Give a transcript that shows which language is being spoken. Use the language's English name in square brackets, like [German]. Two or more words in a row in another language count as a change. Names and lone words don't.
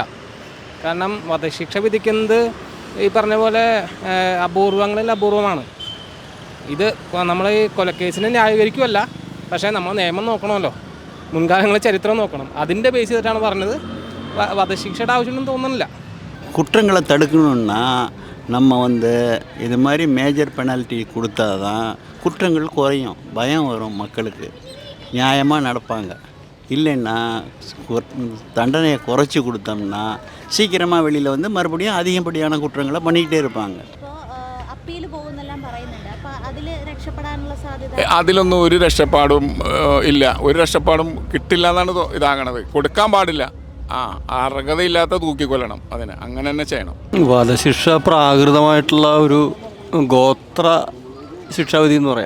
[Malayalam] കാരണം വധശിക്ഷ വിധിക്കുന്നത് ഈ പറഞ്ഞ പോലെ അപൂർവങ്ങളിൽ അപൂർവമാണ്. ഇത് നമ്മൾ ഈ കൊലക്കേസിനെ ന്യായീകരിക്കുമല്ല, പക്ഷേ നമ്മൾ നിയമം നോക്കണമല്ലോ, മുൻകാലങ്ങളെ ചരിത്രം നോക്കണം. അതിൻ്റെ ബേസ് ചെയ്തിട്ടാണ് പറഞ്ഞത്. വധശിക്ഷയുടെ ആവശ്യമുണ്ടെന്ന് തോന്നുന്നില്ല. [Tamil] குற்றங்களை தடுக்கணுன்னா நம்ம இது மாதிரி [English] major penalty [Tamil] கொடுத்தா தான் குற்றங்கள் குறையும், பயம் வரும் மக்களுக்கு, நியாயமாக நடப்பாங்க. இல்லைன்னா தண்டனையை குறைச்சி கொடுத்தோம்னா சீக்கிரமாக வெளியில் மறுபடியும் அதிகப்படியான குற்றங்களை பண்ணிக்கிட்டே இருப்பாங்க. [Malayalam] അതിലൊന്നും ഒരു രക്ഷപ്പാടും ഇല്ല. ഒരു രക്ഷപ്പാടും കിട്ടില്ല എന്നാണ് ഇതാകണത്. കൊടുക്കാൻ പാടില്ല. അർഹതയില്ലാത്ത തൂക്കിക്കൊല്ലണം. അതിന് അങ്ങനെ തന്നെ ചെയ്യണം. വധശിക്ഷ പ്രാകൃതമായിട്ടുള്ള ഒരു ഗോത്ര ശിക്ഷാവിധി എന്ന് പറയാം.